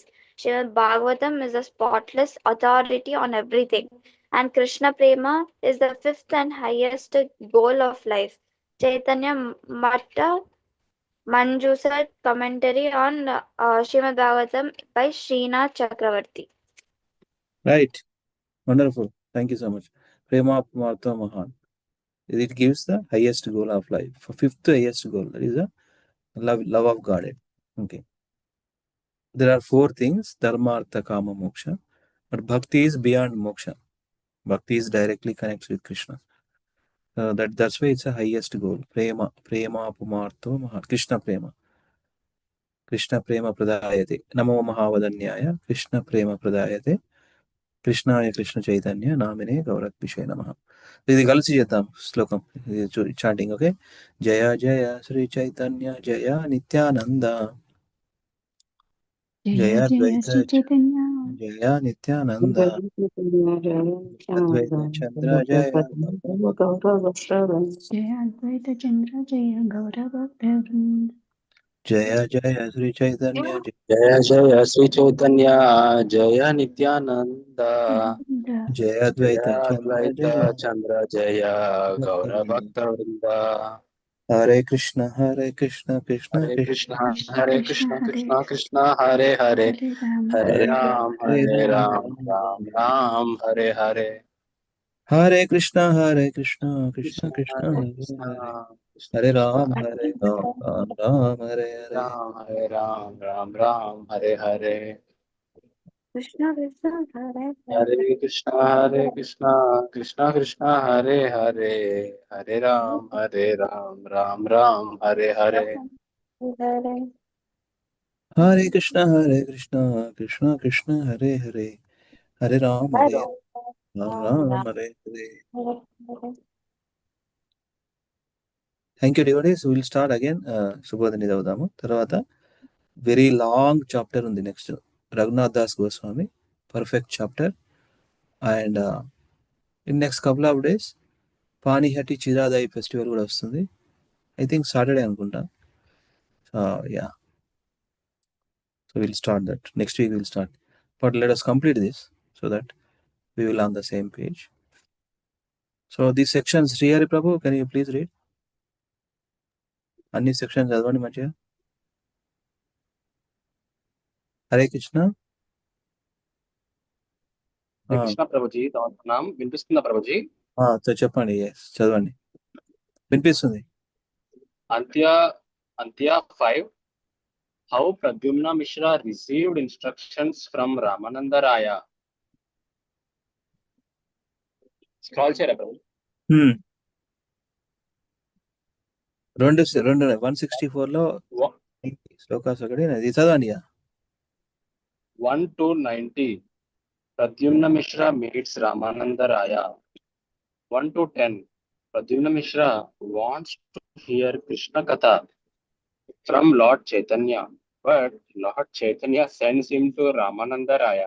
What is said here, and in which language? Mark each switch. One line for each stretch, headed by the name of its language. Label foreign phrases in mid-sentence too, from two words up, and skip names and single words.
English: Srimad Bhagavatam is a spotless authority on everything, and Krishna Prema is the fifth and highest goal of life. Chaitanya Mata Manjusar commentary on Srimad Bhagavatam by Srinath Chakravarti. Right, wonderful, thank you so much.
Sanskrit: ప్రేమ మార్తో మహాన్.
English: It gives the highest goal of life. For fifth highest goal, that is the love of God. Okay. There are four things:
Sanskrit: dharma, artha, kama, moksha.
English: But bhakti is beyond moksha. Bhakti is directly connects with Krishna. That's why it's a highest goal.
Sanskrit: Prema pumartho maha. Krishna prema. Krishna prema pradayate. Namo mahavadanyaya. Krishna prema pradayate. Krishnaya Krishna Chaitanya Namine Gaurat Vishay Namaha.
Telugu: ఇది కలిసి చేద్దాం శ్లోకం చాంటింగ్. ఓకే.
Sanskrit: జయ జయ శ్రీ చైతన్య జయ నిత్యానంద జయ Jaya Jaya ద్వైత Sri Chaitanya, జయ నిత్యానంద అద్వైత చంద్ర జయ Jaya Advaita Chandra, Jaya Gaura Bhakta Vrinda. జయ జయ శ్రీ చైతన్య జయ జయ శ్రీ చైతన్య జయ నిత్యానంద జయ జయ అద్వైత చంద్ర అద్వైత జయ చంద్ర జయ గౌర భక్త వృంద. హరే కృష్ణ కృష్ణ హరే కృష్ణ కృష్ణ Krishna హరే Krishna కృష్ణ Hare కృష్ణ కృష్ణ హరే హరే Hare Ram హరే హరే Hare రామ రామ్ హరే హరే రామ రామ్ రామ్ రామ్ హరే హరే. హరే కృష్ణ కృష్ణ కృష్ణ కృష్ణ కృష్ణ హరే హరే కృష్ణ హరే కృష్ణ హరే కృష్ణ రామ హరే హరే హరే రామ రామ రామ హరే హరే రామ్ హరే రామ్ రామ్ రామ్ హరే హరే. Krishna Krishna Hare హరే Hare కృష్ణ కృష్ణ కృష్ణ హరే హరే హరే రామ్ రామ్ రామ్ హరే హరే. Hare హరే కృష్ణ కృష్ణ కృష్ణ హరే హరే హరే రామ రామ హరే హరే.
English: Thank you devotees. Will start again.
Telugu: శుభోదయం చదువుదాము. తర్వాత
English: very long chapter
Telugu: ఉంది నెక్స్ట్. రఘునాథ్ దాస్ గోస్వామి
English: perfect chapter. and in next couple of days పానీహట్టి చిరాదాయి ఫెస్టివల్
Telugu: కూడా వస్తుంది.
English: I think Saturday అనుకుంటా. Ya, so will start that next week. Will start, But let us complete this so that we will on the same page. So these sections, Sri Hari Prabhu, can you please read?
Telugu: అన్ని సెక్షన్స్ చదవండి మంచిగా. హరే కృష్ణ. హరే కృష్ణ ప్రభుజీ, నాం వినిపిస్తుందా ప్రభుజీ? చెప్పండి. చదవండి, వినిపిస్తుంది. అంత్య 5.
English: How Pradyumna Mishra received instructions from Ramananda Raya.
Telugu: Scroll చేయరా ప్రభు? రెండు 164లో శ్లోకాస్ ఒకటి ఇది చదవండి.
English: 1 to 90. Pradyumna Mishra meets Ramananda Raya. 1 to 10. Pradyumna Mishra wants to hear Krishna Katha from Lord Chaitanya, but Lord Chaitanya sends him to Ramananda Raya.